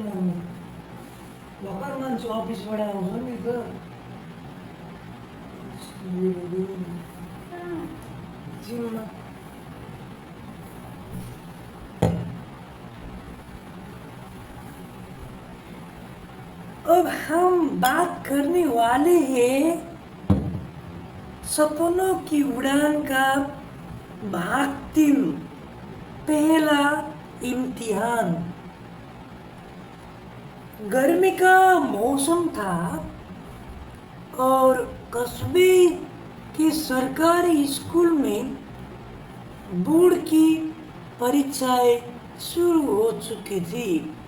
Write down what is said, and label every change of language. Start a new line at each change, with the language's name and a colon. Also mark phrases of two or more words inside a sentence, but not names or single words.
Nepali: म भर्खर मान्छे अफिसबाट आउँछ नि त।
Hindi: जिउमा अब हम बात करने वाले हैं सपनों की उड़ान का भाग 3, पहला इम्तिहान। गर्मी का मौसम था और कस्बे कि सरकारी स्कूल में बोर्ड की परीक्षाएं शुरू हो चुकी थी।